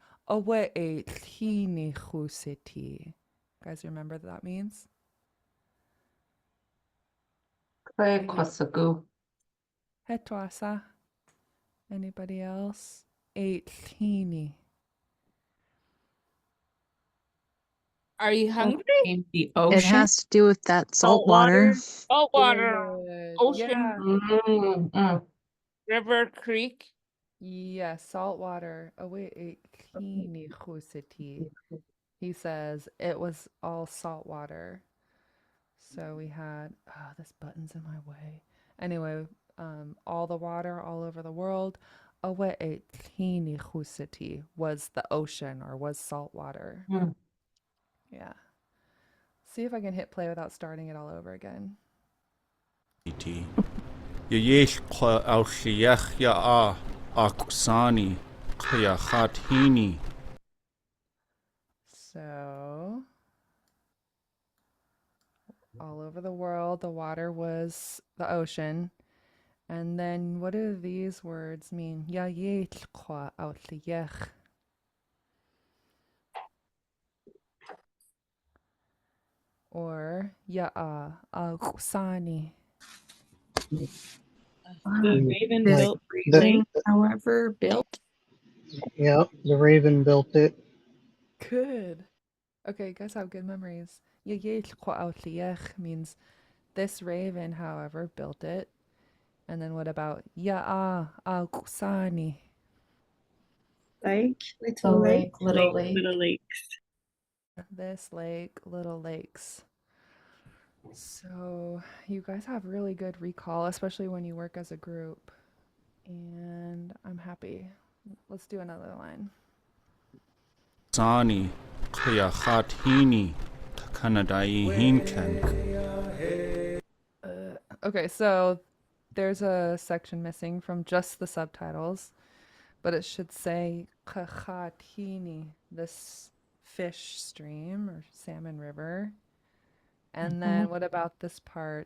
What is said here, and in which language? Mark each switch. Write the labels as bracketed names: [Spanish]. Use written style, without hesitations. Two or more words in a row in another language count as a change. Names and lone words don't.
[Tlingit] Awe e tlini chusiti. [English] Guys, remember what that means? Hetwasa. Anybody else? [Tlingit] E tlini. [English] Are you hungry? In the It ocean. has to do with that salt water. Salt water, Good. ocean, Yeah. river, creek. Yeah, salt water. [Tlingit] Awe e tlini chusiti. [English] He says it was all salt water. So we had, oh, this button's in my way. Anyway, all the water all over the world. [Tlingit] Awe e tlini chusiti [English] was the ocean or was salt water. Yeah. See if I can hit play without starting it all over again. [Tlingit] Yesh kwa aushiach ya akusani kya hini. [English] So, all over the world, the water was the ocean. And then what do these words mean? [Tlingit] Ya kwa outliyech. Or ya kusani. [English] The raven Like, built the- Lichéesh. However, built. Yep, the raven built it. Good. Okay, you guys have good memories. [Tlingit] Ya kwa outliyech [English] means this raven, however, built it. And then what about ya kusani? Lake, The little lake. lake, little lake. Little lakes. This lake, little lakes. So you guys have really good recall, especially when you work as a group. And I'm happy. Let's do another line. [Tlingit] Sani kya hini takanadai hinken. [English] Okay, so there's a section missing from just the subtitles, but it should say Kakhatini, this fish stream or salmon river. And then what about this part?